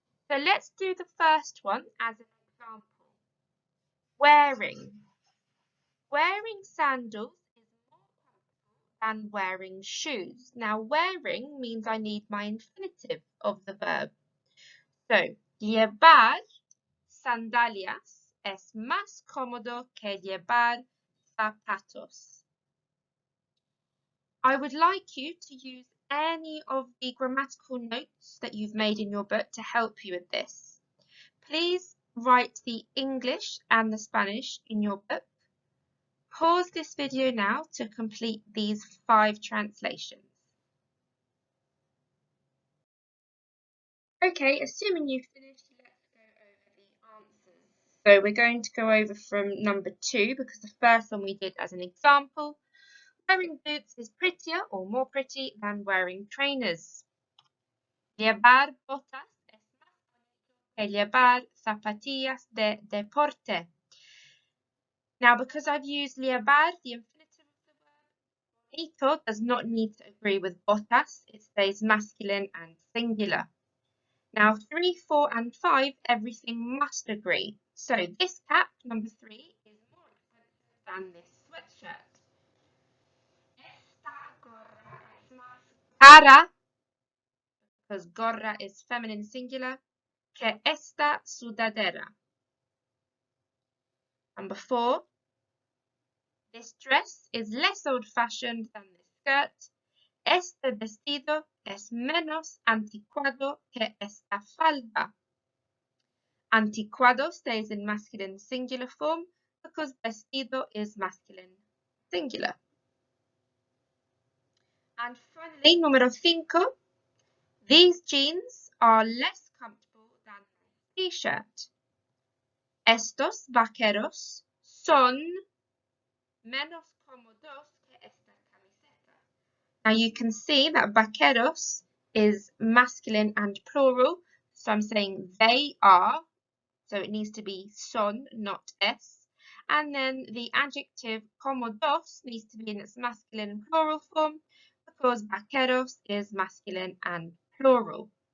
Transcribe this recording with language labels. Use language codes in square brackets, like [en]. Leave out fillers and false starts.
[en] So let's do the first one as an example. Wearing. Wearing sandals is more comfortable than wearing shoes. Now, wearing means I need my infinitive of the verb. So, [es] llevar sandalias es más cómodo que llevar zapatos. [en] I would like you to use any of the grammatical notes that you've made in your book to help you with this. Please write the English and the Spanish in your book. Pause this video now to complete these 5 translations. Okay, assuming you've finished, let's go over the answers. So we're going to go over from number 2 because the first one we did as an example. Wearing boots is prettier or more pretty than wearing trainers. [es] Llevar botas es más bonito que llevar zapatillas de deporte. [en] Now, because I've used llevar, the infinitive of the verb, bonito does not need to agree with botas. It stays masculine and singular. Now, 3, 4 and 5, everything must agree. So this cap, number 3, is more expensive than this sweatshirt. [es] Esta gorra es más cara, [en] because gorra is feminine singular, [es] que esta sudadera. [en] Number 4, this dress is less old-fashioned than this skirt. [es] Este vestido es menos anticuado que esta falda. [en] Anticuado stays in masculine singular form because vestido is masculine singular. And finally, número 5, these jeans are less comfortable than this t-shirt. [es] Estos vaqueros son menos cómodos que esta camiseta. [en] Now you can see that vaqueros is masculine and plural, so I'm saying they are, so it needs to be son, not es. And then the adjective cómodos needs to be in its masculine and plural form because vaqueros is masculine and plural.